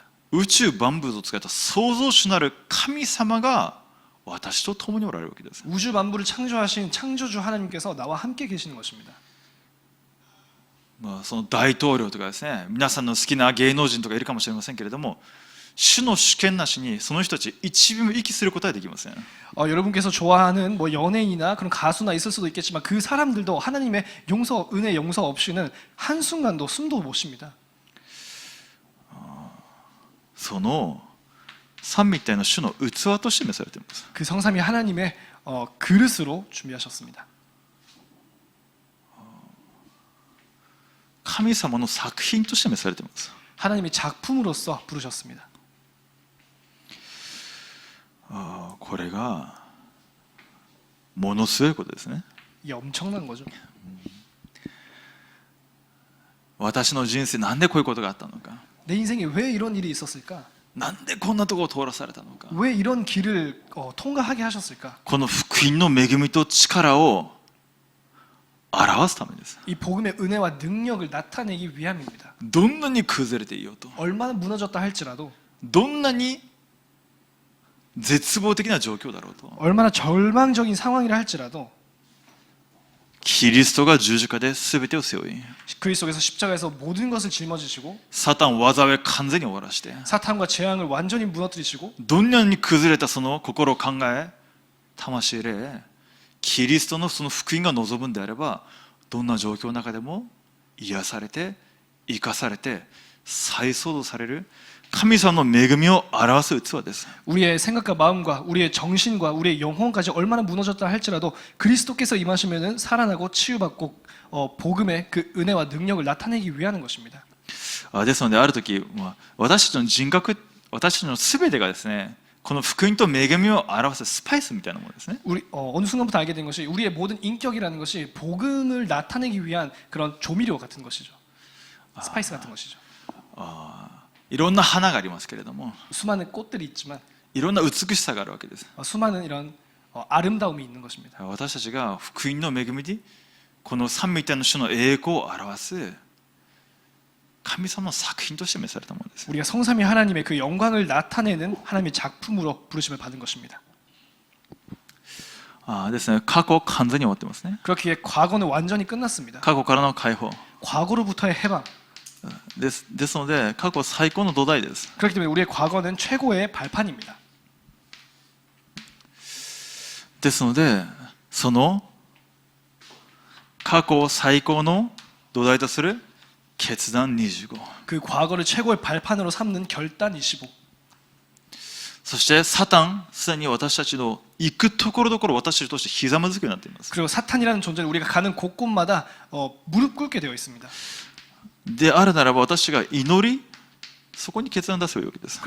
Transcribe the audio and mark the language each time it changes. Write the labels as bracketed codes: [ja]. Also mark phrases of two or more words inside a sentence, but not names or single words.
[ja] 宇宙万物を使った創造主なる神様が私と共におられるわけです。 [ko] 우주 만물을 창조하신 창조주 하나님께서 나와 함께 계시는 것입니다. [ja] その大統領とかですね、皆さんの好きな芸能人とかいるかもしれませんけれども、主の主権なしにその人たち一秒も息することはできません。 [ko] 여러분께서 좋아하는 뭐 연예인이나 그런 가수나 있을 수도 있겠지만 그 사람들도 하나님의 용서, 은혜 용서 없이는 한순간도 숨도 못 쉽니다. [ja] その三位一体の主の器として召されています。 [ko] 그 성삼위 하나님의 그릇으로 준비하셨습니다. [ja] 神様の作品として召されています。 [ko] 하나님의 작품으로서 부르셨습니다. [ja] これがものすごいことですね。 [ko] 이게 엄청난 거죠. [ja] 私の人生なんでこういうことがあったのか、 [ko] 내 인생에 왜 이런 일이 있었을까? [ja] なんでこんなところを通らされたのか、 [ko] 왜 이런 길을 통과하게 하셨을까? [ja] この福音の恵みと力を表すためです。 [ko] 이 복음의 은혜와 능력을 나타내기 위함입니다. [ja] どんなに崩れていようと、 [ko] 얼마나 무너졌다 할지라도 [ja] どんなに絶望的な状況だろうと、 [ko] 얼마나 절망적인 상황이라 할지라도 [ja] キリストが十字架で全てを背負い、 [ko] 그리스도께서 십자가에서 모든 것을 짊어지시고 [ja] サタン災いを完全に終わらして、 [ko] 사탄과 재앙을 완전히 무너뜨리시고 [ja] どんなに崩れたその心、考え、魂、霊、キリストのその福音が望むんであれば、どんな状況の中でも癒されて生かされて再創造される神様の恵みを表す器です。 [ko] 우리의 생각과 마음과 우리의 정신과 우리의 영혼까지 얼마나 무너졌다 할지라도 그리스도께서 임하시면은 살아나고 치유받고 복음의 그 은혜와 능력을 나타내기 위하는 것입니다. [ja] ですのである時、私たちの人格、私たちの全てがですね、 この福音と恵みを表すスパイスみたいなものですね。 [ko] 우리 어느 순간부터 알게 된 것이 우리의 모든 인격이라는 것이 복음을 나타내기 위한 그런 조미료 같은 것이죠. 스파이스 같은 것이죠. [ja] いろんな花がありますけれども、 [ko] 수많은 꽃들이 있지만 [ja] いろんな美しさがあるわけです。 [ko] 수많은 이런 아름다움이 있는 것입니다. [ja] 私たちが福音の恵みでこの三位一体の主の栄光を表す神様の作品として召されたものです。 [ko] 우리가 성삼위 하나님의 그 영광을 나타내는 하나님의 작품으로 부르심을 받은 것입니다. [ja] ですね、過去完全に終わってますね。 [ko] 그렇기에 과거는 완전히 끝났습니다. [ja] 過去からの解放 [ko] 과거로부터의 해방. [ja] ですので、過去最高の土台です。 [ko] 그렇기 때문에 우리의 과거는 최고의 발판입니다. [ja] ですので、その過去最高の土台とする決断25、 [ko] 그 과거를 최고의 발판으로 삼는 결단 25. [ja] そしてサタンすでに私たちの行くところどころ私たちとしてひざまずくようになっています。 [ko] 그리고 사탄이라는 존재는 우리가 가는 곳곳마다 무릎 꿇게 되어 있습니다. [ja] であるならば私が祈り、そこに決断を出せばいいわけです。